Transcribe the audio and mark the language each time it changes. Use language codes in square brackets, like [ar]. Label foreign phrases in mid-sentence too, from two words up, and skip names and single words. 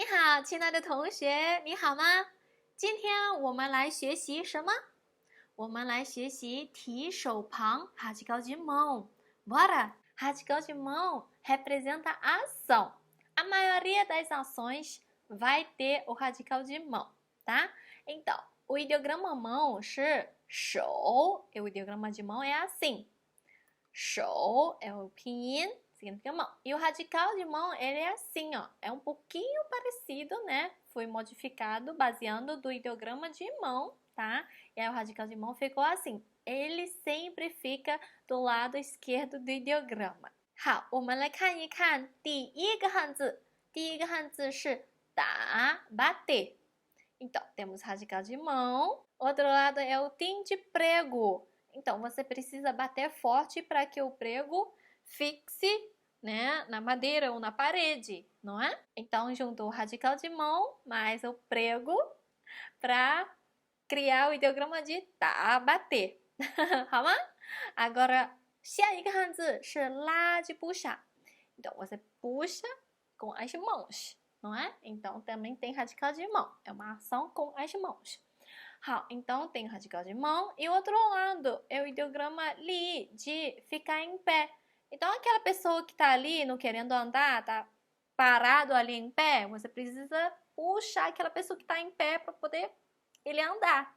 [zh] 好，亲爱的同学，你好吗？今天我们来学习什么？我们来学习提手旁 [pt] radical de mão. Bora! Radical de mão representa a ação. A maioria das ações vai ter o radical de mão, tá? Então, o ideograma mão [zh] 是手, [pt] e o ideograma de mão é assim. 手 é o pinyin, significa mão. E o radical de mão, ele é assim, ó. É um pouquinho parecido, né? Foi modificado baseando do ideograma de mão, tá? E aí o radical de mão ficou assim. Ele sempre fica do lado esquerdo do ideograma. [zh] 好，我们来看一看第一个汉字。第一个汉字是打 bater. [pt] Então, temos radical de mão. Outro lado é o tim de prego. Então, você precisa bater forte para que o prego fixe, né, na madeira ou na parede, não é? Então, juntou o radical de mão mais o prego para criar o ideograma de tá, bater. [zh] 好吗? Agora, 下一个汉字是拉 [pt] de puxar. Então, você puxa com as mãos, não é? Então, também tem radical de mão. É uma ação com as mãos. 好, então tem o radical de mão e o outro lado é o ideograma li, de ficar em pé. Então, aquela pessoa que está ali não querendo andar, está parado ali em pé, você precisa puxar aquela pessoa que está em pé para poder ele andar.